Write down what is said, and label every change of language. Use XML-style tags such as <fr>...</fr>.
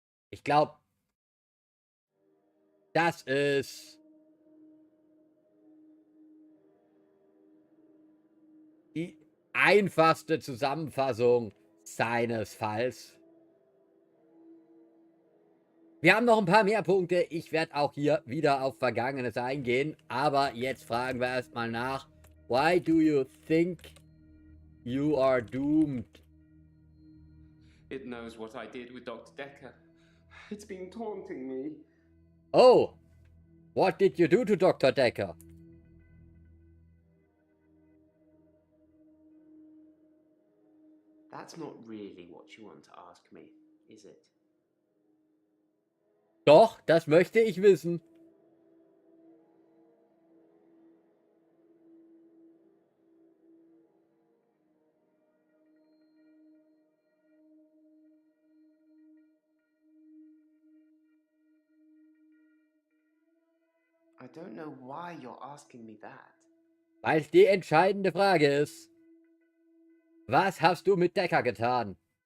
<de>Ich glaube, das ist die einfachste Zusammenfassung seines Falls. Wir haben noch ein paar mehr Punkte. Ich werde auch hier wieder auf Vergangenes eingehen. Aber jetzt fragen wir erstmal nach.</de> <en>Why do you think you are doomed? It knows what I did with Dr. Dekker. It's been taunting me. Oh, what did you do to Dr. Dekker? That's not really what you want to ask me, is it?</en> <de>Doch, das möchte ich wissen.</de> <en>I don't know why you're asking me that.</en> <de>Weil es die entscheidende Frage ist. Was hast du mit Dekker getan?</de>